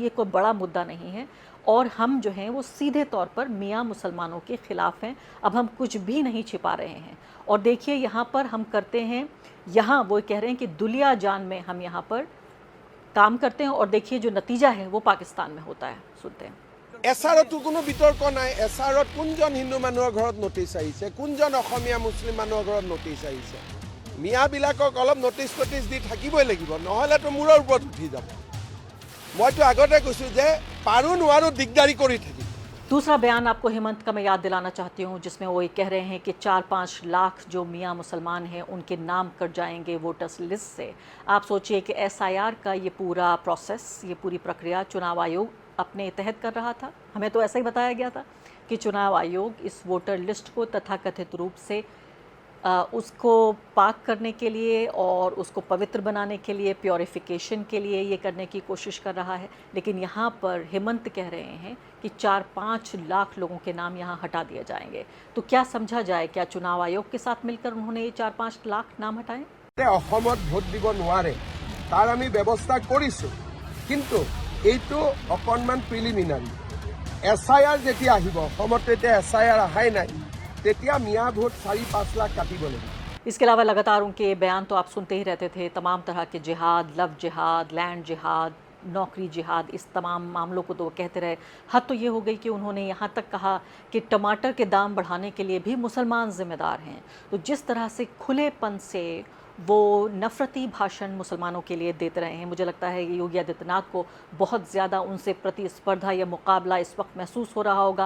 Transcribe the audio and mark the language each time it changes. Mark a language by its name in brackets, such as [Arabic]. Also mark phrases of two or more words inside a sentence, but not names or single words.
[Hindi] ये कोई बड़ा मुद्दा नहीं है, और हम जो हैं वो सीधे तौर पर मियाँ मुसलमानों के ख़िलाफ़ हैं। अब हम कुछ भी नहीं छिपा रहे हैं। और देखिए यहाँ पर हम करते हैं, यहाँ वो कह रहे हैं कि दुलिया जान में हम यहाँ पर काम करते हैं, और देखिए जो नतीजा है वो पाकिस्तान में होता है। सुनते हैं। [Assamese] এছাৰতো কোনো বিতৰ্ক নাই। এছাৰত কোনজন হিন্দু মানুহৰ ঘৰত নটিচ আহিছে, কোনজন অসমীয়া মুছলিম মানুহৰ ঘৰত নটিচ আহিছে। মিয়াবিলাকক অলপ নটিচ ফটিচ দি থাকিবই লাগিব, নহ'লেতো মূৰৰ ওপৰত উঠি যাব। মইতো আগতে কৈছোঁ যে পাৰোঁ নোৱাৰোঁ দিগদাৰি কৰি থাকিম। [Hindi] दूसरा बयान आपको हेमंत का मैं याद दिलाना चाहती हूँ, जिसमें वो ये कह रहे हैं कि 4-5 लाख जो मियाँ मुसलमान हैं उनके नाम कट जाएंगे [English] voters list [Hindi] से। आप सोचिए कि SIR का ये पूरा प्रोसेस, ये पूरी प्रक्रिया चुनाव आयोग अपने तहत कर रहा था। हमें तो ऐसा ही बताया गया था कि चुनाव आयोग इस [English] voter list [Hindi] को तथाकथित रूप से उसको पाक करने के लिए और उसको पवित्र बनाने के लिए, प्योरिफिकेशन के लिए ये करने की कोशिश कर रहा है। लेकिन यहाँ पर हेमंत कह रहे हैं कि 4-5 लाख लोगों के नाम यहाँ हटा दिए जाएंगे। तो क्या समझा जाए, क्या चुनाव आयोग के साथ मिलकर उन्होंने ये 4-5 लाख नाम हटाए? [Assamese] অসমত ভোট দিব নোৱাৰে তাৰ আমি ব্যৱস্থা কৰিছোঁ, কিন্তু এইটো অকণমান প্ৰিলিমিনাৰী। SIR যেতিয়া আহিব, অসমত এতিয়া SIR অহাই নাই, তেতিয়া মিয়া ভোট 4-5 লাখ কাটিব লাগিব। [Hindi] इसके अलावा लगातार उनके बयान तो आप सुनते ही रहते थे, तमाम तरह के जिहाद, लव जिहाद, लैंड जिहाद, नौकरी जिहाद, इस तमाम मामलों को तो वो कहते रहे। हद तो ये हो गई कि उन्होंने यहाँ तक कहा कि टमाटर के दाम बढ़ाने के लिए भी मुसलमान जिम्मेदार हैं। तो जिस तरह से खुलेपन से वो नफ़रती भाषण मुसलमानों के लिए देते रहे हैं, मुझे लगता है कि योगी आदित्यनाथ को बहुत ज़्यादा उनसे प्रतिस्पर्धा या मुकाबला इस वक्त महसूस हो रहा होगा।